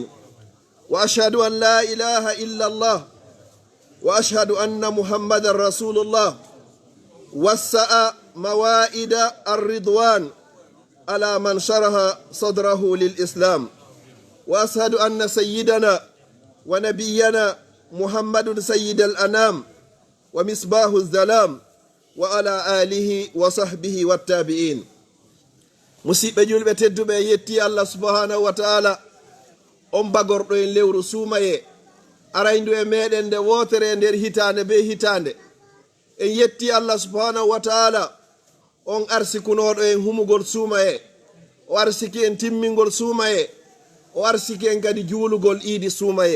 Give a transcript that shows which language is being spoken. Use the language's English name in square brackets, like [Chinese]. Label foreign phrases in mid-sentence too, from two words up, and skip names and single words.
[Arabic] وأشهد أن لا إله إلا الله، وأشهد أن محمد رسول الله، وسع موائد الرضوان على من شرح صدره للإسلام. وأشهد أن سيدنا ونبينا محمد سيد الأنام ومصباح الظلام وعلى آله وصحبه والتابعين. [Fula] musidɓe julɓe tedduɓe, yetti Allah [Arabic] سبحانه وتعالى [Fula] on bagorɗo en lewru suumaye arayndu e meɗen nde wotere nder hitande be hitande. En yetti Allah [Arabic] سبحانه وتعالى [Fula] on arsikunoɗo en humugol suumaye, o arsiki en timmingol suumaye, o arsiki en kadi juulugol iidi suumaye.